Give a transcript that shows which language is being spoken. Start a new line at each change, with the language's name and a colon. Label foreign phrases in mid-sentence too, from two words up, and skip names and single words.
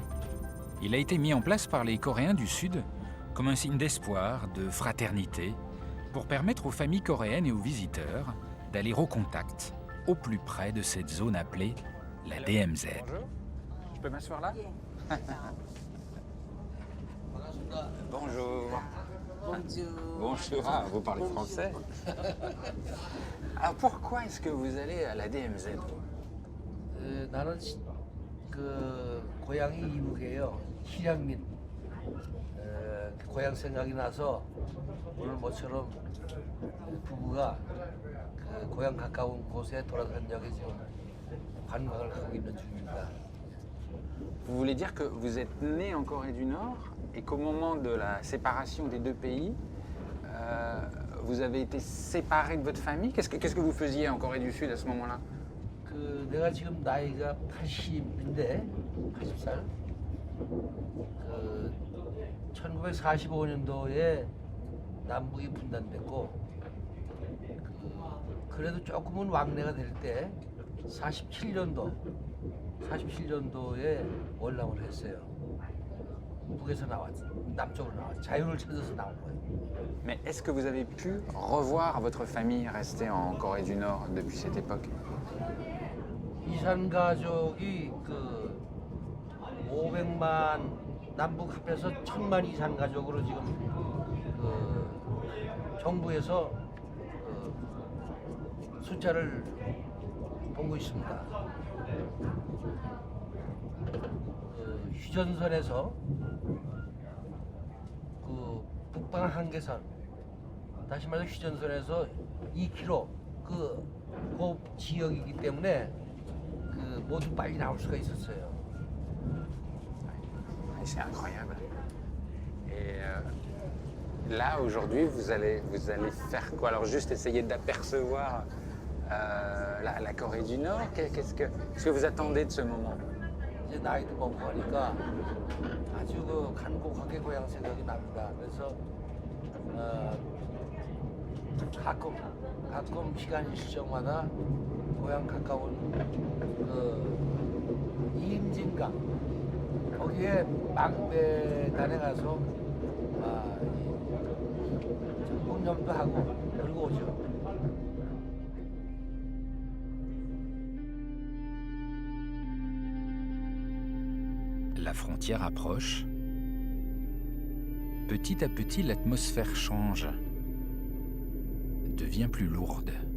French: Il a été mis en place par les Coréens du Sud comme un signe d'espoir, de fraternité, pour permettre aux familles coréennes et aux visiteurs d'aller au contact, au plus près de cette zone appelée la DMZ. Bonjour, je peux m'asseoir là? Bonjour. Bonjour. Ah, vous parlez français. Alors pourquoi est-ce que vous allez à la DMZ?
Korean: 나는 고향이 이북이에요. 실향민. 고향 생각이 나서 오늘 모처럼 부부가 고향 가까운 곳에 돌아다니려고 지금 관광을 하고 있는 중입니다.
French: Vous voulez dire que vous êtes né en Corée du Nord et qu'au moment de la séparation des deux pays, vous avez été séparé de votre famille? Qu'est-ce que vous faisiez en Corée du Sud à ce moment-là?
Korean: 내가 지금 나이가 80인데 80살. 1945년도에 남북이 분단됐고 그래도 조금은 왕래가 될 때 47년도에 월남을 했어요. 북에서 나왔죠. 남쪽으로 나왔죠. 자유를 찾아서 나온 거예요.
French: Mais est-ce que vous avez pu revoir votre famille restée en Corée du Nord depuis cette époque?
Korean: 이산 가족이 500만 남북 합해서 1000만 이산 가족으로 지금 정부에서 숫자를 보고 있습니다. 휴전선에서 북방 한계선, 다시 말해서 휴전선에서 2km 그 지역이기 때문에 모두 빨리 나올 수가 있었어요.
French: C'est incroyable. Et là, aujourd'hui, vous allez faire quoi? Alors, juste essayer d'apercevoir la Corée du Nord. Qu'est-ce que vous attendez de ce moment?
Korean: 이제 나이도 먹고 하니까 아주 간곡하게 고향 생각이 납니다. 그래서 가끔 시간 있을 적마다 고향 가까운 이임진강 거기에 막배단에 가서 공념도 하고 그러고 오죠.
French: La frontière approche. Petit à petit, l'atmosphère change, devient plus lourde.